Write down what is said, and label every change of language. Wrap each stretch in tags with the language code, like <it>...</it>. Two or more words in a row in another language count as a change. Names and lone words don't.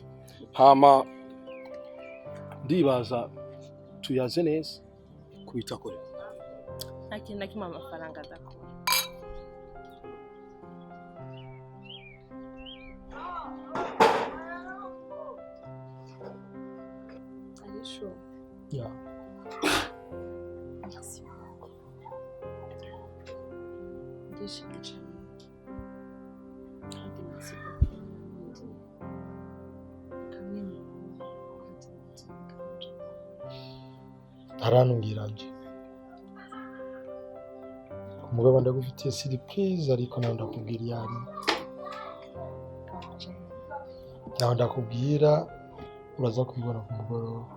<rw>Hama ndibaza tuyaze neza kubitakorera. Nta kintu na kimwe amafaranga adakora. Sure. Yeah.</rw> <fr>Merci beaucoup.</fr> <rw>Ndishimye cyane. Kandi</rw> <fr>merci beaucoup.</fr> <rw>Kamwe mu ntaranubwira nje umugabo ndagufitiye surprise ariko nawe ndakubwira yari nawe ndakubwira uraza kubibona ku mugoroba.</rw>